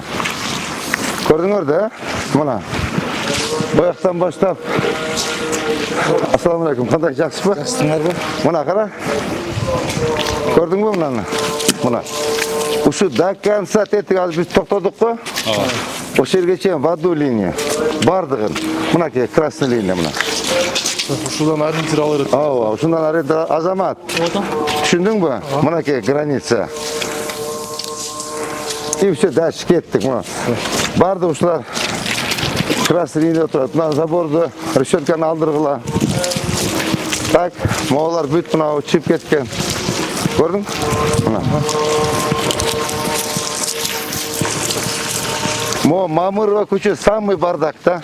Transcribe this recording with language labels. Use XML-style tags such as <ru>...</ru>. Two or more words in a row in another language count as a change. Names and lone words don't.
<ky>Көрдүңөр да? Мына. Бояктан баштап.</ky> <ar>السلام عليكم.</ar> <ky>Кандай, жакшысызбы? Жакшысыңарбы? Мына кара. Көрдүңбү мынаны? Мына. Ушу</ky> <ru>до конца</ru> <ky>тетиги азыр биз токтодук го? Ошол жерге чейин</ky> <ru>в одну линию.</ru> <ky>Бардыгын. Мынакей</ky> <ru>красный линия</ru> <ky>мына. Ушудан ориентир алыр. Ооба, ушундан ориентир Азамат. Түшүндүңбү? Мынакей граница.</ky> <ru>И все, дальше</ru> <ky>кеттик мына. Барды ушулар</ky> <ru>красный линия</ru> <ky>турат. Мына заборду, решетканы алдыргыла. Так, моолар бүт мына чип кеткен. Көрдүң? Мына. Мамырова көчө</ky> <ru>самый бардак</ru> <ky>да.</ky>